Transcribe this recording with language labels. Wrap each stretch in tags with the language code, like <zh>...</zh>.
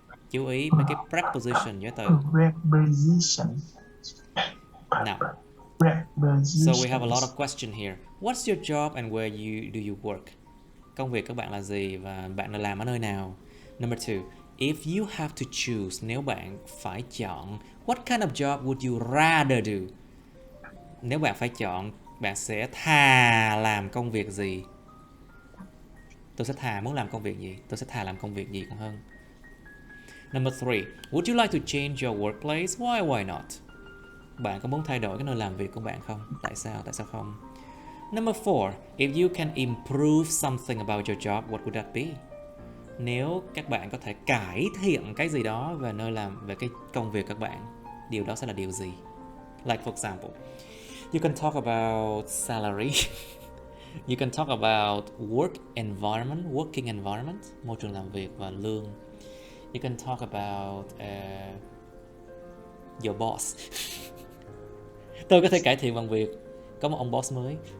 <vi>Chú ý mấy cái preposition với từ.</vi> <en>Preposition. Now, so we have a lot of question here. What's your job and where do you work?</en> <vi>Công việc các bạn là gì và bạn là làm ở nơi nào?</vi> <en>Number 2, if you have to choose,</en> <vi>nếu bạn phải chọn,</vi> <en>what kind of job would you rather do?</en> <vi>Nếu bạn phải chọn, bạn sẽ thà làm công việc gì? Tôi sẽ thà muốn làm công việc gì? Tôi sẽ thà làm công việc gì còn hơn.</vi> <en>Number 3, would you like to change your workplace? Why not?</en> <vi>Bạn có muốn thay đổi cái nơi làm việc của bạn không? Tại sao? Tại sao không?</vi> <en>Number 4, if you can improve something about your job, what would that be?</en> <vi>Nếu các bạn có thể cải thiện cái gì đó về nơi làm, về cái công việc các bạn, điều đó sẽ là điều gì?</vi> <en>Like for example, you can talk about salary. You can talk about working environment,</en> <vi>môi trường làm việc và lương.</vi> <en>You can talk about your boss.</en> <vi>Tôi có thể cải thiện bằng việc có một ông boss mới.</vi>